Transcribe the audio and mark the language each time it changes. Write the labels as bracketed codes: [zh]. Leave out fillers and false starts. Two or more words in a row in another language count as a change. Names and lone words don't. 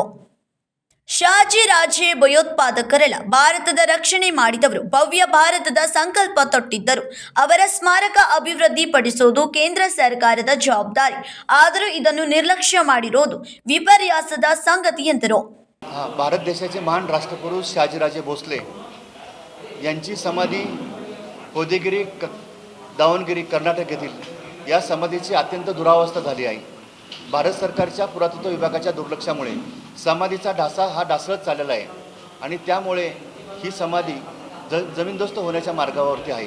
[kn] ಶಾಜಿ ರಾಜೇ ಭಯೋತ್ಪಾದಕರಲ್ಲ, ಭಾರತದ ರಕ್ಷಣೆ ಮಾಡಿದವರು, ಭವ್ಯ ಭಾರತದ ಸಂಕಲ್ಪ ತೊಟ್ಟಿದ್ದರು. ಅವರ ಸ್ಮಾರಕ ಅಭಿವೃದ್ಧಿಪಡಿಸುವುದು ಕೇಂದ್ರ ಸರ್ಕಾರದ ಜವಾಬ್ದಾರಿ. ಆದರೂ ಇದನ್ನು ನಿರ್ಲಕ್ಷ್ಯ ಮಾಡಿರೋದು ವಿಪರ್ಯಾಸದ संगती ಎಂದರು. [mr] भारत देशाचे महान राष्ट्रपुरुष शहाजीराजे भोसले यांची समाधी होदेगिरी दावणगिरी कर्नाटक येथील या समाधीची अत्यंत दुरावस्था झाली आहे. भारत सरकारच्या पुरातत्व विभागाच्या दुर्लक्षामुळे समाधीचा ढासा हा ढासळत चाललेला आहे आणि त्यामुळे ही समाधी जमीनदोस्त होण्याच्या मार्गावरती आहे.